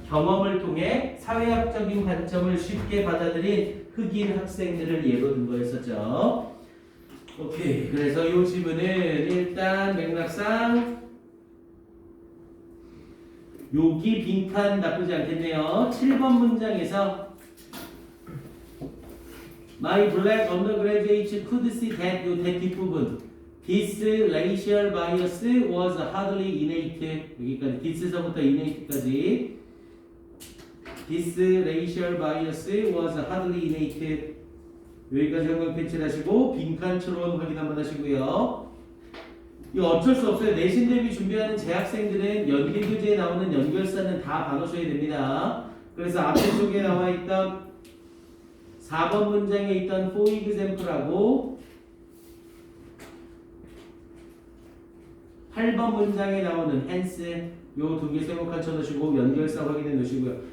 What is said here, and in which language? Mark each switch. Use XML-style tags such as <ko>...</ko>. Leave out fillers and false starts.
<ko>경험을 통해 사회학적인 관점을 쉽게 받아들인 흑인 학생들을 예로 든 거였었죠. 오케이. 그래서 이 지문은 일단 맥락상 여기 빈칸 나쁘지 않겠네요. 7번 문장에서</ko> <en>My black undergraduate could see that</en> <ko>요 뒷부분</ko> <en>This racial bias was hardly innate</en> <ko>여기까지 this서부터 innate까지 This racial bias was hardly innate 여기까지 한번 펜칠하시고 빈칸 추론 확인 한번 하시고요. 이거 어쩔 수 없어요. 내신 대비 준비하는 재학생들은 연계교재에 나오는 연결사는 다 봐놓으셔야 됩니다. 그래서 앞에 쪽에 나와 있던 4번 문장에 있던 for example하고 8번 문장에 나오는 hence 요 두 개 세모칸 쳐놓으시고 연결사 확인해 놓으시고요.</ko>